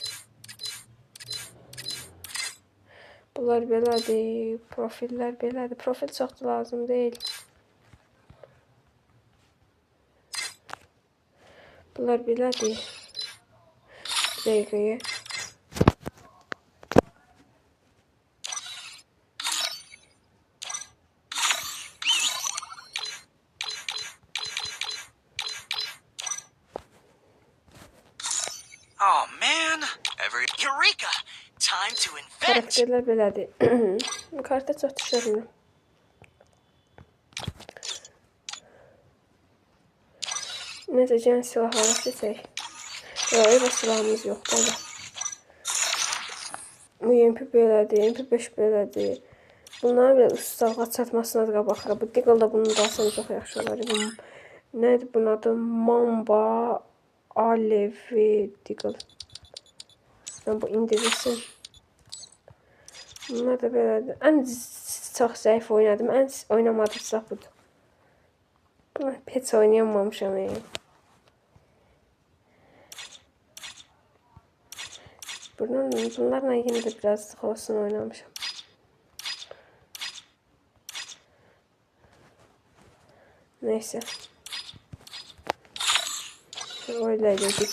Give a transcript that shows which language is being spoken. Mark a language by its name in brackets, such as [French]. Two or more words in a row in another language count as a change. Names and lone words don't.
[Azerbaijani] Bunlar belədir. Profillər belədir. Profil çox da lazım deyil. Bunlar belədir. Bir dəqiqəyə. [English] Oh man, Eureka! Time to invent. [Azerbaijani] Karakterlər belədir. Karakter çox düşürəm. Neyse can silahlara seçək. Öyle silahımız yoxdur. Bu MP belədir, MP5 belədir. Bunların belə ustalığa çatmasına da baxırıq. Bu Deagle da bunu da alsam çox yaxşı olar. Nədir bunun adı? Mamba Alevi Deagle. Bu indirilsin. Bunlar da belədir. Ən çox zəif oynadım. Ən oynamadım silah budur. Bunu heç oynayamamışam. [Turkish] Bunlarla yine de biraz olsun oynamışım. Neyse. Öyle dedik.